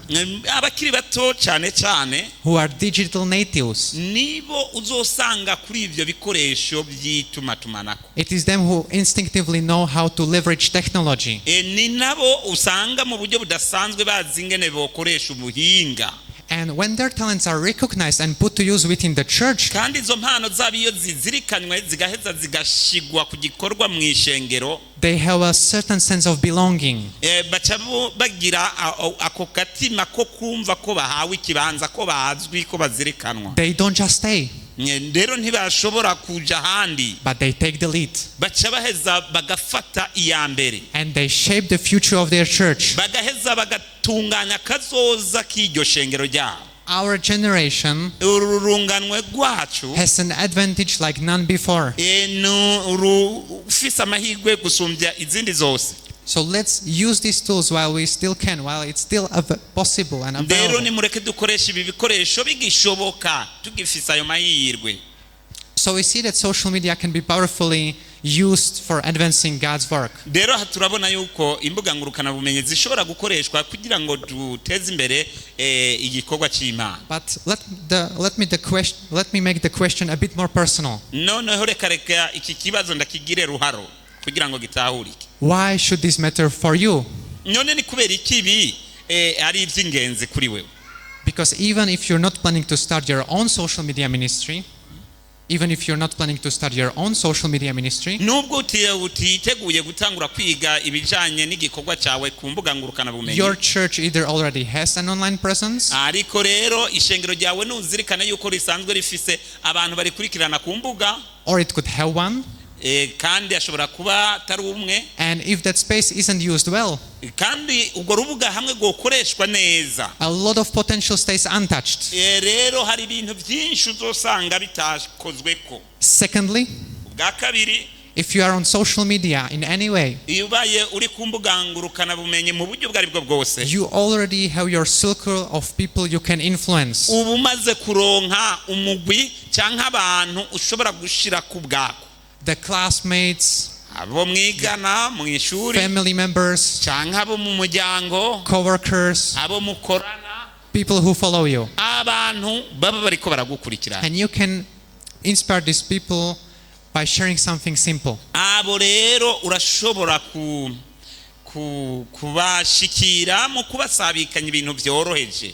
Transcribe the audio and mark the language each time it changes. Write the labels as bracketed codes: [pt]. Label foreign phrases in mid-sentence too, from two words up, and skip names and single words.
[rn] abakiri bato cyane cyane, [en] who are digital natives. [rn] nibo uzosanga kuri ibyo bikoresho by'itumatumanako. [en] It is them who instinctively know how to leverage technology. [rn] ni nabo usanga mu buryo budasanzwe bazi ingene bokoresha ubuhinga. [en] And when their talents are recognized and put to use within the church, [rn] kandi izo mpano zabo iyo zizirikanywe zigaheza zigashigwa ku gikorwa mu ishengero, [en] they have a certain sense of belonging. [rn] baca bagira ako katima ko kumva ko bahawe ikibanza, ko bazwi, ko bazirikanwa. [en] They don't just stay, [rn] rero ntibashobora kuja ahandi, [en] but they take the lead. [rn] baca baheza bagafata iya mbere, [en] And they shape the future of their church. [rn] bagaheza bagatunganya kazoza k'iryo shengero ryabo. [en] Our generation [rn] ururunganwe rwacu [en] has an advantage like none before. [rn] ufise amahirwe gusumbya izindi zose. [en] So let's use these tools while we still can, while it's still possible and [rn] rero [en] available. [rn] nimureke dukoresha ibi bikoresho bigishoboka tugifise ayo mahirwe. [en] So we see that social media can be powerfully used for advancing God's work. [rn] rero turabona yuko imbuga ngurukana bumenyi zishobora gukoreshwa kugira ngo duteze imbere igikorwa cy'Imana. [en] But let me make the question a bit more personal. [rn] noneho reka iki kibazo ndakigire ruharo kugira ngo gitahurike. [en] Why should this matter for you? [rn] none ni kubera ikibi ari iby'ingenzi kuri wewe? [en] Because even if you're not planning to start your own social media ministry, [rn] nubwo utiteguye gutangura kwiga ibijanye n'igikorwa cyawe ku mbuga ngurukana bumenyi, [en] your church either already has an online presence, [rn] ariko rero ishengero ryawe nuzirikana yuko risanzwe rifise abantu barikurikirana ku mbuga, [en] or it could have one. [rn] kandi ashobora kuba atari umwe, [en] And if that space isn't used well, [rn] kandi ubwo rubuga hamwe gukoreshwa neza, [en] a lot of potential stays untouched. [rn] rero hari ibintu byinshi uzosanga bitakozweko. [en] Secondly, [rn] Bwa kabiri, [en] if you are on social media in any way, [rn] iyo ubaye uri ku mbuga ngurukana bumenyi mu buryo bwari bwo bwose, [en] you already have your circle of people you can influence. [rn] uba umaze kuronka umugwi cyangwa abantu ushobora gushira ku bwako, [en] The classmates, [rn] abo mwigana mu ishuri [en] family members, [rn] cyangwa abo mu muryango, [en] co-workers, [rn] abo mukorana, [en] people who follow you. [rn] abantu baba bariko baragukurikirana. [en] And you can inspire these people by sharing something simple. [rn] Abo rero urashobora kubashikira mu kubasabikanya ibintu byoroheje.